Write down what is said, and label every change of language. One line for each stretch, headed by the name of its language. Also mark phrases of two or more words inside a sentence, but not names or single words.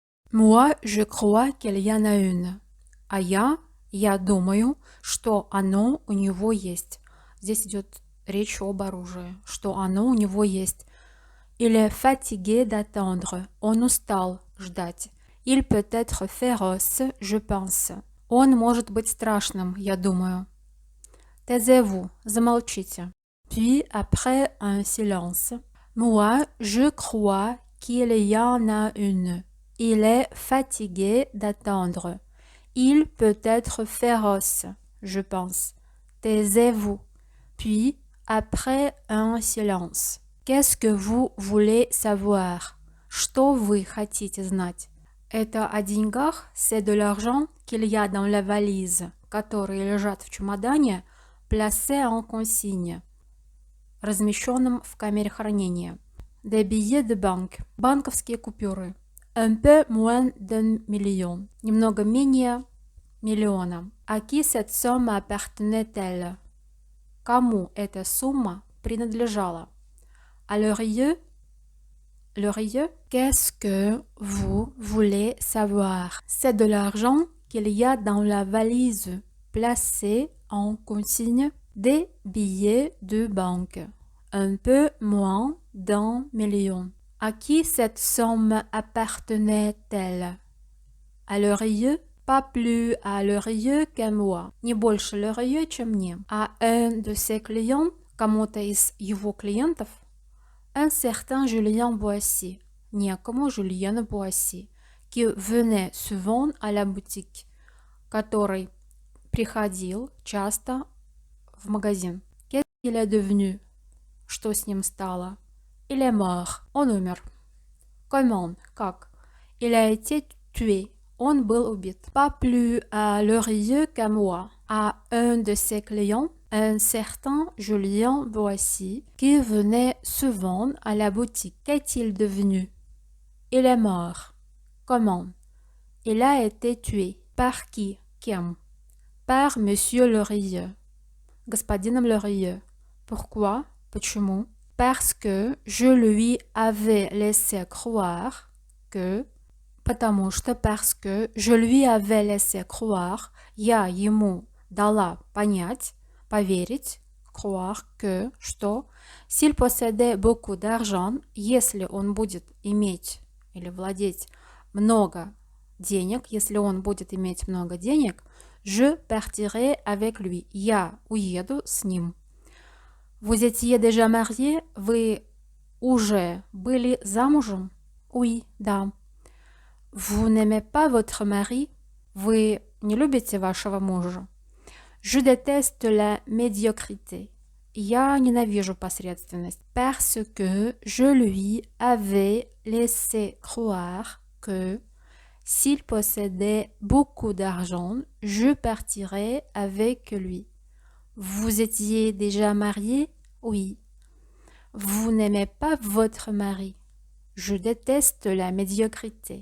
French: Moi, je crois qu'il y en a une.
Russian: А я думаю, что оно у него есть. Здесь идет речь об оружии, что оно у него есть.
French: Il est fatigué d'attendre.
Russian: Он устал ждать.
French: Il peut être féroce, je pense.
Russian: Он может быть страшным, я думаю.
French: Taisez-vous, замолчите. Puis, après un silence, moi, je crois qu'il y en a une. Il est fatigué d'attendre. Il peut être féroce, je pense. Taisez-vous. Puis, après un silence. Qu'est-ce que vous voulez savoir?
Russian: Что вы хотите знать? Это о деньгах,
French: c'est de l'argent qu'il y a dans la valise,
Russian: которые лежат в чемодане,
French: placé en consigne,
Russian: размещенном в камере хранения.
French: Des billets de banque,
Russian: банковские купюры.
French: Un peu moins d'un million,
Russian: немного менее миллиона.
French: À qui cette somme appartenait-elle?
Russian: Кому эта сумма принадлежала?
French: À l'heureux? L'heureux? Qu'est-ce que vous voulez savoir? C'est de l'argent qu'il y a dans la valise, placé en consigne, des billets de banque. Un peu moins d'un million. À qui cette somme appartenait-elle? À l'heureux? Pas plus à l'heureux qu'à moi.
Russian: Не больше l'heureux, чем мне.
French: À un de ses clients,
Russian: кому-то из его клиентов.
French: Un certain Julien Boissy,
Russian: некому Жюльену Буасси,
French: qui venait souvent à la boutique,
Russian: который приходил часто в магазин.
French: Qu'est-ce qu'il est devenu?
Russian: Что с ним стало?
French: Il est mort.
Russian: Он умер.
French: Comment? Как? Il a été tué. Он был убит. Pas plus à l'heureux qu'à moi. À un de ses clients, un certain Julien Boissy, qui venait souvent à la boutique. Qu'est-il devenu? Il est mort. Comment? Il a été tué. Par qui? Кем? Par Monsieur Lheureux.
Russian: Господином Lheureux. Pourquoi? Почему?
French: Parce que je lui avais laissé croire que...
Russian: Потому что,
French: parce que je lui avais laissé croire,
Russian: я ему дала понять, поверить,
French: croire que, что, s'il possédait beaucoup d'argent,
Russian: если он будет иметь или владеть много денег, если он будет иметь много денег,
French: je partirai avec lui,
Russian: я уеду с ним.
French: Vous étiez déjà marié?
Russian: Вы уже были замужем?
French: Oui, да. Vous n'aimez pas votre mari?
Russian: Вы не любите вашего мужа?
French: Je déteste la médiocrité.
Russian: Я ненавижу посредственность.
French: Parce que je lui avais laissé croire que s'il possédait beaucoup d'argent, je partirais avec lui. Vous étiez déjà marié? Oui. Vous n'aimez pas votre mari? Je déteste la médiocrité.